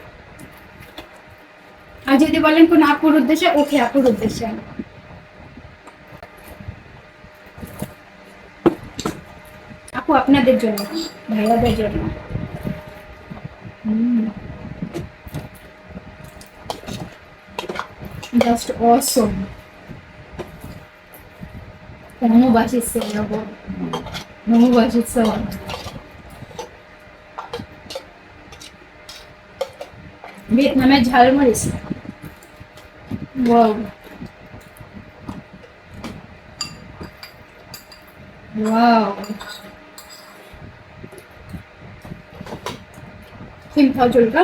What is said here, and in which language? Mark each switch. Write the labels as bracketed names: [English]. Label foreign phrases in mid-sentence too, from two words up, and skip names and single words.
[Bangla] আর যদি বলেন কোন আপুর উদ্দেশ্যে, ওকে আপুর উদ্দেশ্যে। আপু আপনাদের জন্য, ভাইয়াদের জন্য। [English] just awesome. [Korean] 너무 맛있어요, 여보. 너무 맛있어. [Bangla] ভিয়েতনামের ঝালমরিচ, [English] wow wow. [Bangla] সিম খাও চলকা?